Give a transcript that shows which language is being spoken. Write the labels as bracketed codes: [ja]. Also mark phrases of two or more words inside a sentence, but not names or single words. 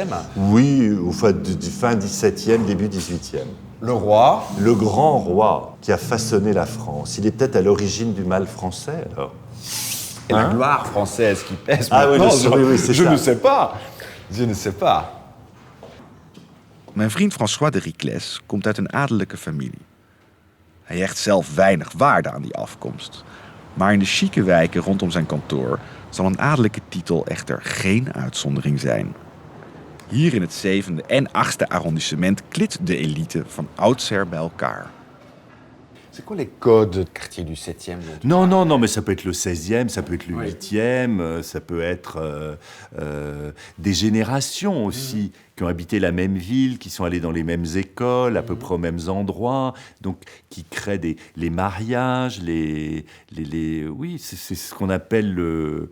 [fr] Oui, fin 17e, début 18e. Le roi. Le grand roi qui a façonné la France. Il est peut-être à l'origine du mal français, alors. et la Hein gloire française qui pèse Ah oui, maintenant. oui, c'est je ça. ne sais pas. Je ne sais pas. [nl] Mijn vriend François de Ricles komt uit een adellijke familie. Hij hecht zelf weinig waarde aan die afkomst. Maar in de chique wijken rondom zijn kantoor zal een adellijke titel echter geen uitzondering zijn. Hier in het 7e en 8e arrondissement klit de elite van oudsher bij elkaar. [fr] C'est quoi les codes quartier du 7e Non, mais ça peut être le 16e, ça peut être le 8e, ça peut être des générations aussi qui ont habité la même ville, qui sont allées dans les mêmes écoles, à peu près aux mêmes endroits, donc qui créent les mariages, oui, c'est ce qu'on appelle le...